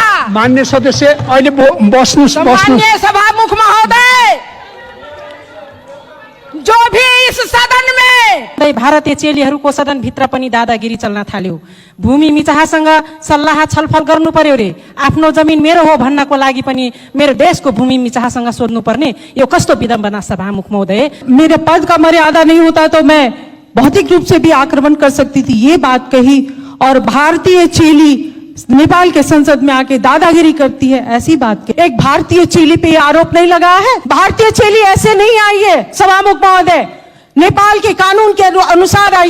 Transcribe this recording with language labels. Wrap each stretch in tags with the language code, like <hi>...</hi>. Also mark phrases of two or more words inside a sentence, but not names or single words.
<ne>मान्य सदस्य अहिले बस्नुस्।</ne> <hi>माननीय सभामुख महोदय, जो भी इस सदन में</hi> <ne>भारतीय चेलीहरूको सदनभित्र पनि दादागिरी चल्न थाल्यो। भूमि मिचाहासँग सल्लाह छलफल गर्नु पर्यो रे, आफ्नो जमिन मेरो हो भन्नको लागि पनि मेरो देशको भूमि मिचाहासँग सोध्नु पर्ने, यो कस्तो विडम्बना सभामुख महोदय।</ne> <hi>मेरे पद का मर्यादा नहीं होता तो मैं भौतिक रूप से भी आक्रमण कर सकती थी, ये बात कही। और भारतीय चेली नेपाल के संसद में आके दादागिरी करती है, ऐसी बात की। एक भारतीय चेली पे आरोप नहीं लगा है। भारतीय चेली ऐसे नहीं आई है सभामुख महोदय, नेपाल के कानून के अनुसार आई है।</hi>